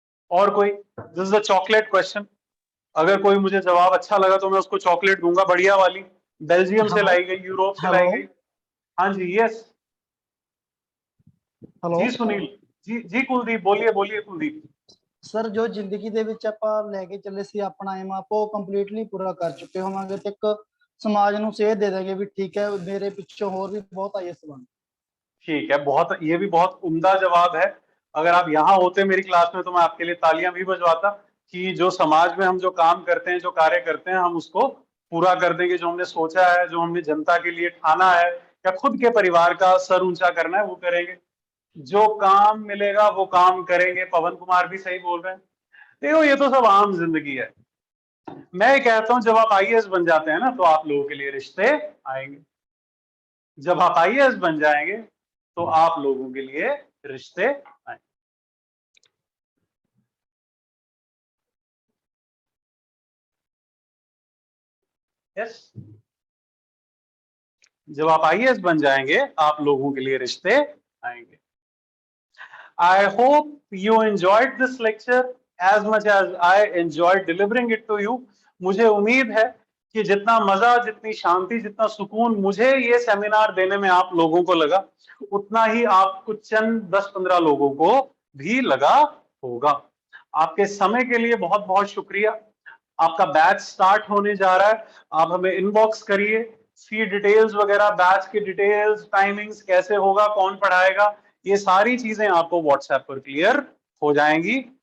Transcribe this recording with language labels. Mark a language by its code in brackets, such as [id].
[hi] और कोई, [en] this is a chocolate question, [hi] अगर कोई मुझे जवाब अच्छा लगा तो मैं उसको चॉकलेट दूंगा, बढ़िया वाली, बेल्जियम से लाई गई, यूरोप से लाई गई। हाँ जी, यस हेलो जी सुनील, जी जी कुलदीप, बोलिए बोलिए कुलदीप। [pa] ਸਰ ਜੋ ਜ਼ਿੰਦਗੀ ਦੇ ਵਿੱਚ ਆਪਾਂ ਲੈ ਕੇ ਚੱਲੇ ਸੀ ਆਪਣਾ ਏਮ ਆਪਾਂ ਉਹ ਕੰਪਲੀਟਲੀ ਪੂਰਾ ਕਰ ਚੁੱਕੇ ਹੋਵਾਂਗੇ ਤੇ ਇੱਕ ਸਮਾਜ ਨੂੰ ਸੇਧ ਦੇ ਦਾਂਗੇ ਵੀ ਠੀਕ ਹੈ ਮੇਰੇ ਪਿੱਛੋਂ ਹੋਰ ਵੀ ਬਹੁਤ ਆਈਐਸ ਬਣ। [hi] ठीक है, बहुत, ये भी बहुत उम्दा जवाब है। अगर आप यहाँ होते मेरी क्लास में तो मैं आपके लिए तालियां भी बजवाता, कि जो समाज में हम जो काम करते हैं, जो कार्य करते हैं, हम उसको पूरा कर देंगे। जो हमने सोचा है, जो हमने जनता के लिए ठाना है, या खुद के परिवार का सर ऊंचा करना है, वो करेंगे। जो काम मिलेगा वो काम करेंगे। पवन कुमार भी सही बोल रहे हैं। देखो ये तो सब आम जिंदगी है। मैं कहता हूं जब आप आईएएस बन जाते हैं ना, तो आप लोगों के लिए रिश्ते आएंगे। जब आप आईएएस बन जाएंगे तो आप लोगों के लिए रिश्ते आएंगे। यस, जब आप आईएएस बन जाएंगे आप लोगों के लिए रिश्ते आएंगे। [en] I hope you enjoyed this lecture as much as I enjoyed delivering it to you. [hi] मुझे उम्मीद है कि जितना मजा, जितनी शांति, जितना सुकून मुझे ये सेमिनार देने में आप लोगों को लगा, उतना ही आपको चंद 10-15 लोगों को भी लगा होगा। आपके समय के लिए बहुत बहुत शुक्रिया। आपका बैच स्टार्ट होने जा रहा है, आप हमें इनबॉक्स करिए, फी डिटेल्स वगैरह, बैच की डिटेल्स, टाइमिंग्स, कैसे होगा, कौन पढ़ाएगा, ये सारी चीजें आपको व्हाट्सएप पर क्लियर हो जाएंगी।